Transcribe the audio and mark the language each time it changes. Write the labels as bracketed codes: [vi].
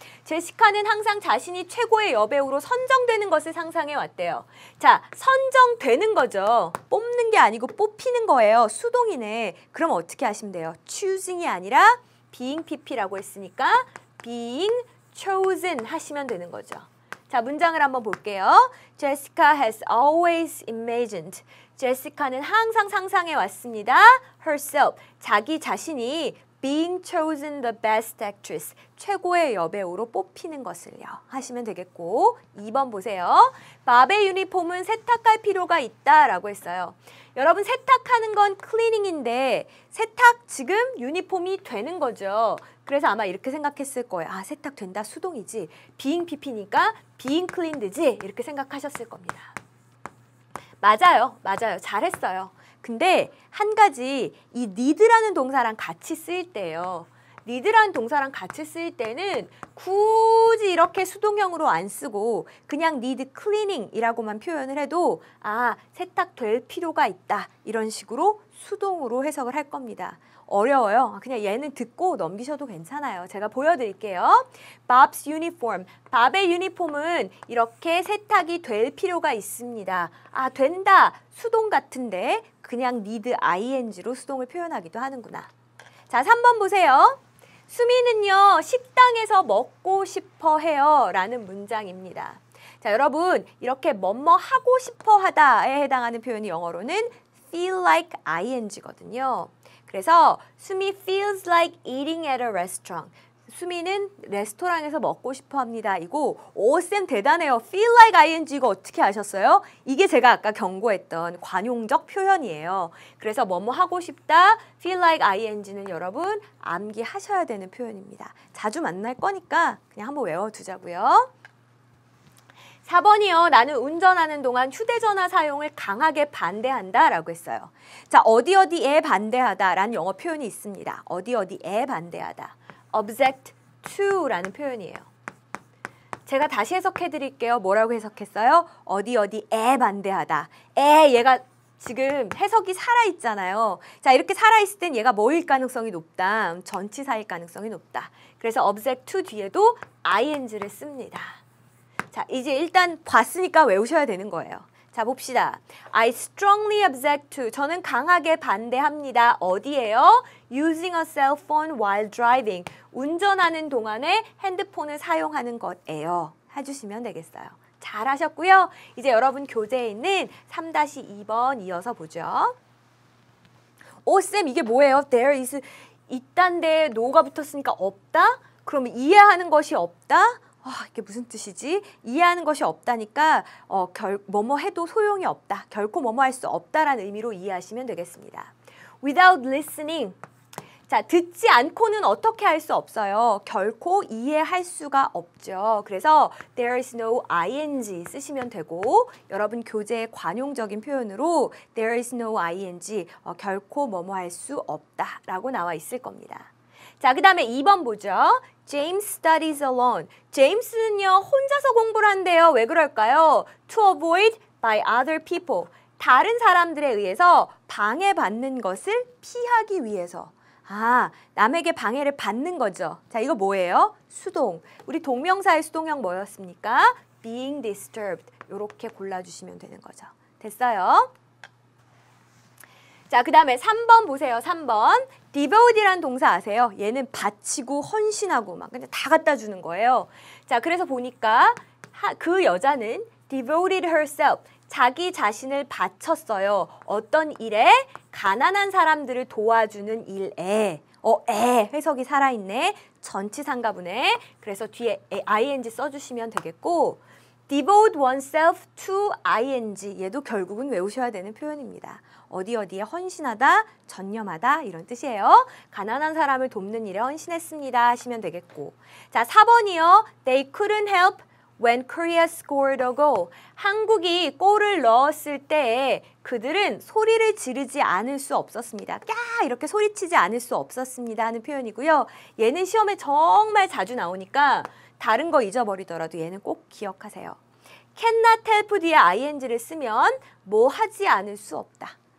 [ko] 제시카는 항상 자신이 최고의 여배우로 선정되는 것을 상상해 왔대요. 자, 선정되는 거죠. 뽑는 게 아니고 뽑히는 거예요. 수동이네. 그럼 어떻게 하시면 돼요? choosing이 아니라 being pp라고 했으니까 [en] being chosen [ko] 하시면 되는 거죠. 자, 문장을 한번 볼게요. [en] Jessica has always imagined. [ko] 제시카는 항상 상상해 왔습니다. herself, 자기 자신이 [en] being chosen the best actress, [ko] 최고의 여배우로 뽑히는 것을요. 하시면 되겠고 2번 보세요. 밥의 유니폼은 세탁할 필요가 있다라고 했어요. 여러분, 세탁하는 건 cleaning인데 세탁 지금 유니폼이 되는 거죠. 그래서 아마 이렇게 생각했을 거예요. 세탁된다, 수동이지. being pp니까 [en] being cleaned [ko] 지. 이렇게 생각하셨을 겁니다. 맞아요. 잘했어요. 근데 한 가지 이 need라는 동사랑 같이 쓰일 때예요. need라는 동사랑 같이 쓸 때는 굳이 이렇게 수동형으로 안 쓰고 그냥 [en] need cleaning [ko] 이라고만 표현을 해도 아, 세탁될 필요가 있다. 이런 식으로 수동으로 해석을 할 겁니다. 어려워요. 그냥 얘는 듣고 넘기셔도 괜찮아요. 제가 보여드릴게요. Bob's uniform. 밥의 유니폼은 이렇게 세탁이 될 필요가 있습니다. 아, 된다. 수동 같은데 그냥 need ing로 수동을 표현하기도 하는구나. 자, 3번 보세요. 수미는요, 식당에서 먹고 싶어 해요. 라는 문장입니다. 자, 여러분, 이렇게 뭐뭐 하고 싶어 하다에 해당하는 표현이 영어로는 [en] feel like ing [ko] 거든요. [en] 그래서 수미 feels like eating at a restaurant. [ko] 수미는 레스토랑에서 먹고 싶어 합니다. 이거 쌤 대단해요. [en] feel like ing [ko] 이거 어떻게 아셨어요? 이게 제가 아까 경고했던 관용적 표현이에요. 그래서 뭐뭐 하고 싶다, [en] feel like ing [ko] 는 여러분 암기하셔야 되는 표현입니다. 자주 만날 거니까 그냥 한번 외워두자고요. 4번이요. 나는 운전하는 동안 휴대전화 사용을 강하게 반대한다 라고 했어요. 자, 어디에 반대하다 라는 영어 표현이 있습니다. 어디에 반대하다. [en] object to [ko] 라는 표현이에요. 제가 다시 해석해 드릴게요. 뭐라고 해석했어요? 어디에 반대하다. 얘가 지금 해석이 살아있잖아요. 자, 이렇게 살아있을 땐 얘가 뭐일 가능성이 높다. 전치사일 가능성이 높다. 그래서 [en] object to [ko] 뒤에도 ing를 씁니다. 자, 이제 일단 봤으니까 외우셔야 되는 거예요. 자, 봅시다. [en] I strongly object to. [ko] 저는 강하게 반대합니다. 어디에요? [en] Using a cell phone while driving. [ko] 운전하는 동안에 핸드폰을 사용하는 것에요. 해주시면 되겠어요. 잘하셨고요. 이제 여러분 교재에 있는 3-2번 이어서 보죠. 쌤 이게 뭐예요? [en] There is [ko] 있단데 no가 붙었으니까 없다? 그럼 이해하는 것이 없다? 이게 무슨 뜻이지? 이해하는 것이 없다니까 뭐뭐 해도 소용이 없다. 결코 뭐뭐 할 수 없다라는 의미로 이해하시면 되겠습니다. [en] Without listening. [ko] 자, 듣지 않고는 어떻게 할 수 없어요. 결코 이해할 수가 없죠. 그래서 [en] there is no ing [ko] 쓰시면 되고 여러분 교재의 관용적인 표현으로 there is no ing 결코 뭐뭐 할 수 없다라고 나와 있을 겁니다. 자, 그 다음에 2번 보죠. [en] James studies alone. [ko] 제임스는요, 혼자서 공부를 한대요. 왜 그럴까요? [en] To avoid by other people. [ko] 다른 사람들에 의해서 방해받는 것을 피하기 위해서. 아, 남에게 방해를 받는 거죠. 자, 이거 뭐예요? 수동. 우리 동명사의 수동형 뭐였습니까? [en] being disturbed. [ko] 이렇게 골라주시면 되는 거죠. 됐어요? 자, 그 다음에 3번 보세요. 3번. devote이라는 동사 아세요? 얘는 바치고 헌신하고 막 그냥 다 갖다 주는 거예요. 자, 그래서 보니까 그 여자는 [en] devoted herself. [ko] 자기 자신을 바쳤어요. 어떤 일에? 가난한 사람들을 도와주는 일에. 해석이 살아있네. 전치사인가 보네. 그래서 뒤에 ing 써주시면 되겠고 [en] devote oneself to ing. [ko] 얘도 결국은 외우셔야 되는 표현입니다. 어디에 헌신하다, 전념하다 이런 뜻이에요. 가난한 사람을 돕는 일에 헌신했습니다 하시면 되겠고. 자, 4번이요. [en] They couldn't help when Korea scored a goal. [ko] 한국이 골을 넣었을 때 그들은 소리를 지르지 않을 수 없었습니다. 야 이렇게 소리치지 않을 수 없었습니다 하는 표현이고요. 얘는 시험에 정말 자주 나오니까 다른 거 잊어버리더라도 얘는 꼭 기억하세요. [en] cannot help [ko] 뒤에 ing를 쓰면 뭐 하지 않을 수 없다.